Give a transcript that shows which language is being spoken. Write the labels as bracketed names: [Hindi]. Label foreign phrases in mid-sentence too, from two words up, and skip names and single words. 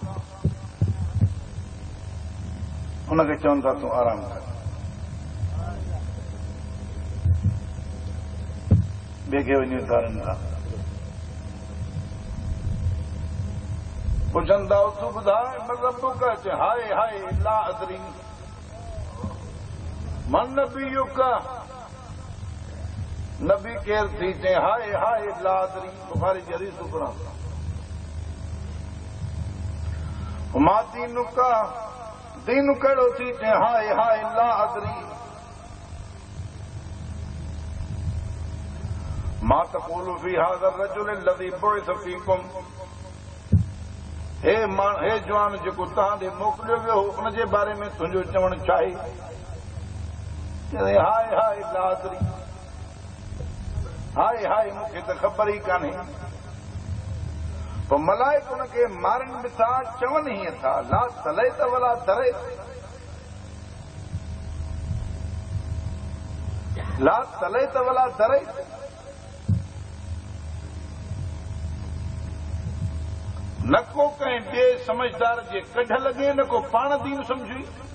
[Sindhi] हुनखे चवनि था तूं आराम कर, ॿिए खे वञी उतारनि था। पुछनि था तूं ॿुधाए [Arabic] من ربك, [Sindhi] चए [Arabic] هاه هاه لا أدري. من نبيك, [Sindhi] नबी केरु थी चए [Arabic] هاه هاه لا أدري. [Sindhi] बुखारी जी हदीस पढ़ा। [Arabic] ما دينك, [Sindhi] दीनु कहिड़ो थी चए [Arabic] هاه هاه لا أدري. ما تقول في هذا الرجل الذي بعث فيكم. [Sindhi] हे जवान जेको तव्हां ॾे मोकिलियो वियो हो उनजे बारे में तुंहिंजो चवणु छा आहे? [Arabic] هاه هاه لا أدري, [Sindhi] हाय हाय मूंखे त ख़बर ई कान्हे। पोइ मलाइक उनखे मारनि बि था, चवनि हीअं था [Arabic] لا تليت ولا دريت, لا تليت ولا دريت. [Sindhi] न को कंहिं ॿिए समझदार जे कढ लॻे, न को पाण दीन सम्झी।